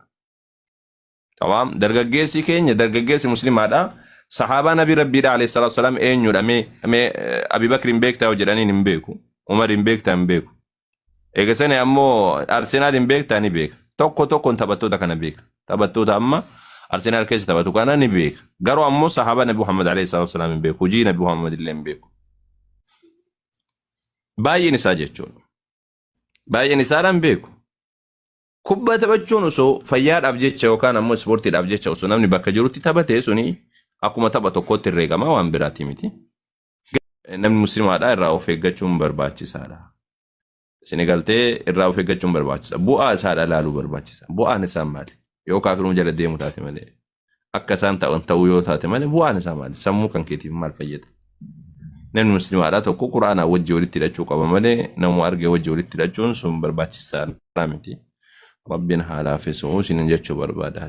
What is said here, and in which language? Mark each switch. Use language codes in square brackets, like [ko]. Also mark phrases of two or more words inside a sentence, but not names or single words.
[om] Tawaam dargaggeessi keenya dargaggeessi muslimaadha sahaabaa nabii rabbiidha [ar] عليه الصلاة والسلام [om] eenyudha mee Abi Bakr hin beektaa jedhaniin hin beeku Umar hin beektaa hin beeku eegasanii ammoo Arsenaal hin beektaa ni beeka tokkoon taphattoota kana beeka taphattoota amma Arsenal keessa taphatu kana ni beeka garuu ammoo sahaaba nabi Muhammad [ar] عليه الصلاة وسلم [om] hin beeku hojii nabi Muhammad illee hin beeku baay'een isaa jechuudha baay'een isaadhaan beeku kubbaa taphachuun osoo fayyaadhaaf jecha yookaan ammoo ispoortiidhaaf jecha osoo namni bakka jirutti taphatee suni akkuma tapha tokkotti herreegamaa waan biraati miti namni muslimaadhaa irraa of eeggachuun barbaachisaadha Senegaltee irraa of eeggachuun barbaachisa bu'aa isaadha ilaaluu barbaachisa bu'aan isaa maali yoo kaafiruu jala deemu taate malee akka isaan ta'uu yoo taate malee bu'aan isaa maali sammuu kan keetiif maal fayyada namni muslimaadhaa tokko quraanaa wajji walitti hidhachuu qaba malee namuu argee wajji walitti hidhachuun sun barbaachisaadha miti rabbiin haalaafisuu isin jechuu barbaada